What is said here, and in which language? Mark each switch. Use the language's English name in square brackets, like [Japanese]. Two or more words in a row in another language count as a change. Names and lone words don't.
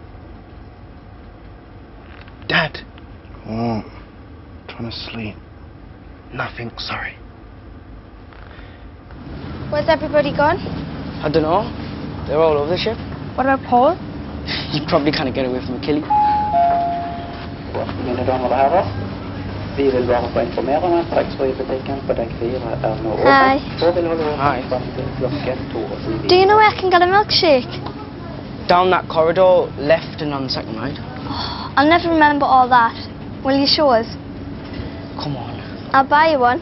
[English] Dad. Oh, trying to sleep. Nothing, sorry. Where's everybody gone? I don't know. They're all over the ship. What about Paul? You probably can't get away from Achille. [Norwegian] Mine damer og herrer, vi vil bare få informere om at taxfree-butikken på dekk 4 nå åpen. [English] Hi. [Norwegian] Og vil holde åpen frem til klokken 2:07. [English] Do you know where I can get a milkshake? Down that corridor, left and on the second right. I'll never remember all that. Will you show us? Come on. I'll buy you one.